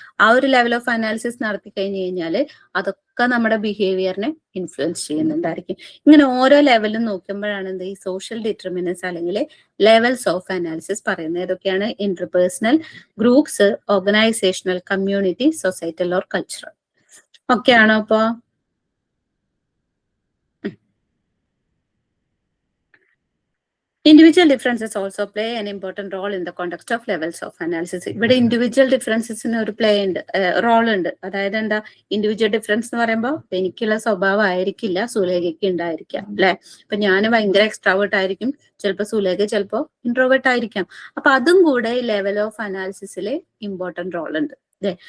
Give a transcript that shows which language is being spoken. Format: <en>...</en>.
<ml>ആ ഒരു level of analysis നടത്തി കഴിഞ്ഞു കഴിഞ്ഞാൽ അതൊക്കെ നമ്മുടെ ബിഹേവിയറിനെ ഇൻഫ്ലുവൻസ് ചെയ്യുന്നുണ്ടായിരിക്കും. ഇങ്ങനെ ഓരോ ലെവലും നോക്കുമ്പോഴാണ് എന്ത് ഈ സോഷ്യൽ ഡിറ്റർമിനൻസ് അല്ലെങ്കിൽ ലെവൽസ് ഓഫ് അനാലിസിസ് പറയുന്നത്. ഏതൊക്കെയാണ്? Interpersonal, groups, organisational, community, societal or cultural. Okay ആണോ?</ml> <en>അപ്പോ individual differences also play an important role in the context of levels of analysis.</en> <ml>ഇവിടെ ഇൻഡിവിജ്വൽ ഡിഫറൻസസിന് ഒരു റോൾ ഉണ്ട്. അതായത് എന്താ, ഇൻഡിവിജ്വൽ ഡിഫറൻസ് എന്ന് പറയുമ്പോൾ എനിക്കുള്ള സ്വഭാവം ആയിരിക്കില്ല സുലേഖയ്ക്ക് ഉണ്ടായിരിക്കാം, അല്ലെ? ഇപ്പൊ ഞാൻ ഭയങ്കര എക്സ്ട്രാവേർട്ട് ആയിരിക്കും, ചിലപ്പോൾ സുലേഖ ചിലപ്പോൾ ഇൻട്രോവേർട്ട് ആയിരിക്കാം. അപ്പൊ അതും കൂടെ ലെവൽ ഓഫ് അനാലിസിസില് ഇമ്പോർട്ടന്റ് റോൾ ഉണ്ട്, അല്ലെ?</ml>